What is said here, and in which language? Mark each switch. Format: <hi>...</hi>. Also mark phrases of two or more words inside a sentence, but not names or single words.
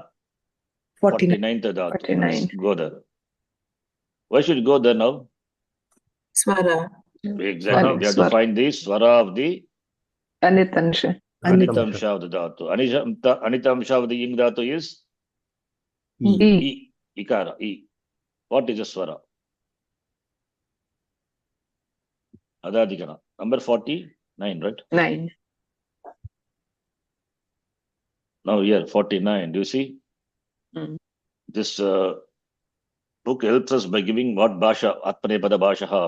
<en>49. 49th Dhatu. 49. Let's go there. Why should you go there now? Swara. Exactly. We have to Swara. find the swara of the Anitansha. Anitamsha of the Dhatu. Anitamsha of the Ing Dhatu is E. E. Ikara. E. What is a swara? Adadigana. Number 49, right? 9. Now here, 49. Do you see? This book helps us by giving what Bhasha,</en> <sa>Atmanepada Bhasha.</sa>